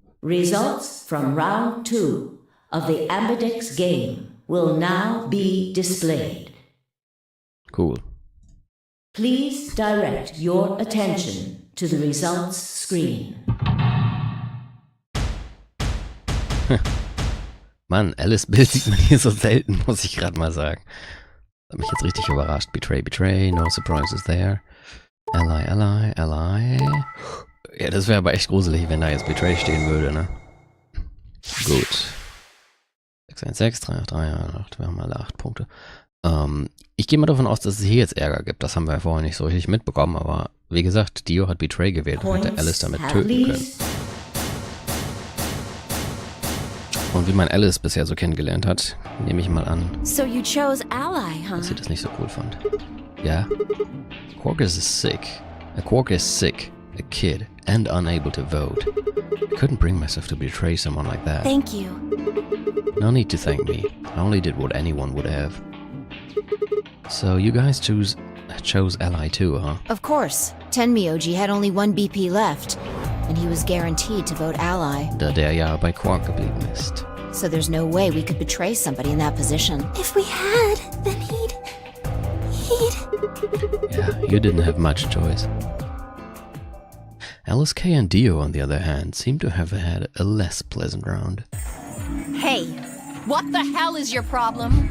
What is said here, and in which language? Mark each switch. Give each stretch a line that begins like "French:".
English: Results from round 2 of the aRdW game will now be displayed. Cool. Please direct your attention to the results screen.
German: Mann, Alice Bild sieht man hier so selten, muss ich gerade mal sagen. Das hat mich jetzt richtig überrascht.
English: Betray, Betray, no surprises there. Ally, Ally, Ally.
German: Ja, das wäre aber echt gruselig, wenn da jetzt Betray stehen würde, ne? Gut. 616, 383, 8, wir haben alle 8 Punkte. Ich gehe mal davon aus, dass es hier jetzt Ärger gibt. Das haben wir ja vorher nicht so richtig mitbekommen, aber wie gesagt, Dio hat Betray gewählt und hätte Alice damit töten können. Und wie man Alice bisher so kennengelernt hat, nehme ich mal an,
English: So you chose ally, huh?
German: dass sie das nicht so cool fand.
English: Ja? Quark is sick. Quark is sick, a kid, and unable to vote. I couldn't bring myself to betray someone like that. Thank you. No need to thank me. I only did what anyone would have. So you guys chose ally too, huh? Of course. Tenmyoji had only one BP left, and he was guaranteed to vote ally.
German: Da der ja bei Quark geblieben ist.
English: So there's no way we could betray somebody in that position. If we had, then he'd... Yeah, you didn't have much choice. Alice K and Dio, on the other hand, seem to have had a less pleasant round. Hey, what the hell is your problem?